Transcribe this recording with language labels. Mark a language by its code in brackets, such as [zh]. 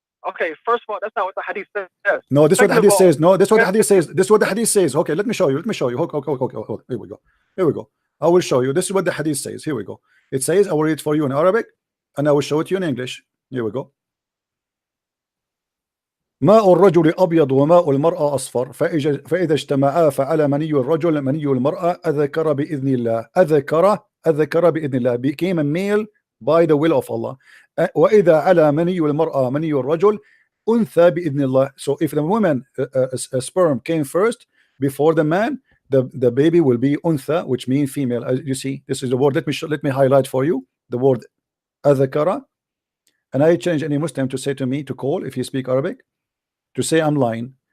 [en] Okay, first of all, that's not what the hadith says. No, this is what the hadith says. No, this is what the hadith says. This is what the hadith says. Okay, let me show you. Hold. Here we go. I will show you. This is what the hadith says. Here we go. It says, I will read it for you in Arabic, and I will show it to you in English. Here we go. [ar] ماء الرجل أبيض وماء المرأة أصفر فإذا اجتمعا فعلى مني الرجل مني المرأة أذكر بإذن الله أذكر بإذن الله [en] became a male by the will of Allah. [ar] وإذا على مني المرأة مني الرجل أنثى بإذن الله. [en] So if the woman a sperm came first before the man, the baby will be أنثى, which means female. As you see, this is the word. Let me highlight for you the word أذكر, and I change any Muslim to say to me to call if you speak Arabic, to say I'm lying.